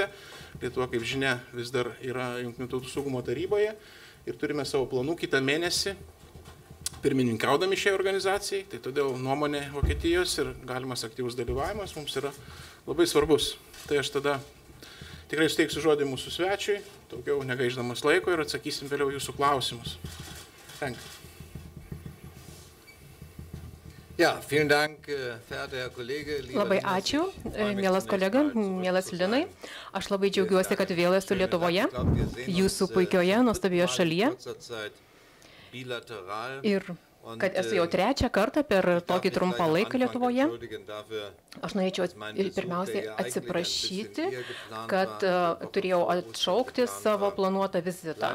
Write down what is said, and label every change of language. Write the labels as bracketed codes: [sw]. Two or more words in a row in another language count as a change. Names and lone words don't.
[lt] Lietuva, kaip žinia, vis dar yra Jungtinių tautų saugumo taryboje ir turime savo planų kitą mėnesį pirmininkaudami šiai organizacijai. Tai todėl nuomonė Vokietijos ir galimas aktyvus dalyvavimas mums yra labai svarbus. Tai aš tada tikrai suteiksiu žodį mūsų svečiui, daugiau negaiždamas laiko ir atsakysim vėliau jūsų klausimus. Frank. [de] Ja, vielen Dank, verehrter Herr Kollege. [lt] Labai ačiū, mielas kolega, mielas Linai. Aš labai džiaugiuosi, kad vėl esu Lietuvoje, jūsų puikioje, nuostabioje šalyje. Ir kad esu jau trečią kartą per tokį trumpą laiką Lietuvoje. Aš norėčiau pirmiausiai atsiprašyti, kad turėjau atšaukti savo planuotą vizitą.